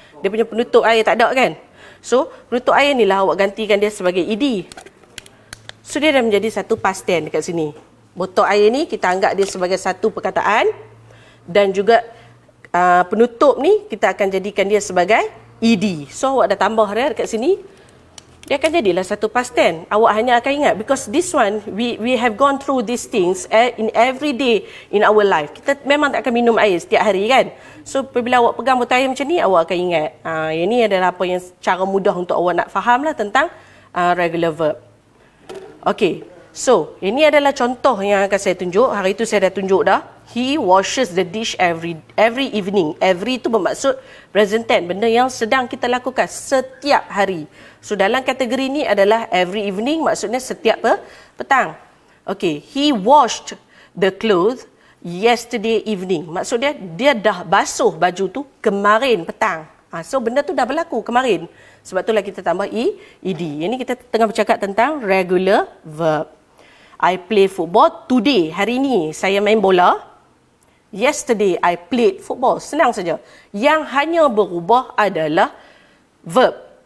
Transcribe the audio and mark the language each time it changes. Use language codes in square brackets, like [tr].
[ms] Dia punya penutup air tak ada kan? So, penutup air ni lah awak gantikan dia sebagai ed. So, dia dah menjadi satu [en] past tense [ms] dekat sini. Botol air ni kita anggap dia sebagai satu perkataan, dan juga penutup ni kita akan jadikan dia sebagai ed. So, awak dah tambah dia dekat sini. Dia akan jadilah satu [en] past tense. [ms] Awak hanya akan ingat, [en] because this one, we have gone through these things in every day in our life. [ms] Kita memang tak akan minum air setiap hari kan. So, apabila awak pegang botol air macam ni, awak akan ingat. Ini adalah apa yang cara mudah untuk awak nak faham lah tentang [en] regular verb. [ms] Okay, so ini adalah contoh yang akan saya tunjuk. Hari itu saya dah tunjuk dah. [en] He washes the dish every evening. [ms] Every itu bermaksud [en] present tense, [ms] benda yang sedang kita lakukan setiap hari. So dalam kategori ni adalah [en] every evening, [ms] maksudnya setiap petang. [en] Okay, he washed the clothes yesterday evening. [ms] Maksud dia dah basuh baju tu kemarin petang. So benda tu dah berlaku kemarin. Sebab itulah kita tambah ed. Ini kita tengah bercakap tentang [en] regular verb. I play football today. [ms] Hari ini saya main bola. [en] Yesterday I played football. [ms] Senang saja. Yang hanya berubah adalah verb.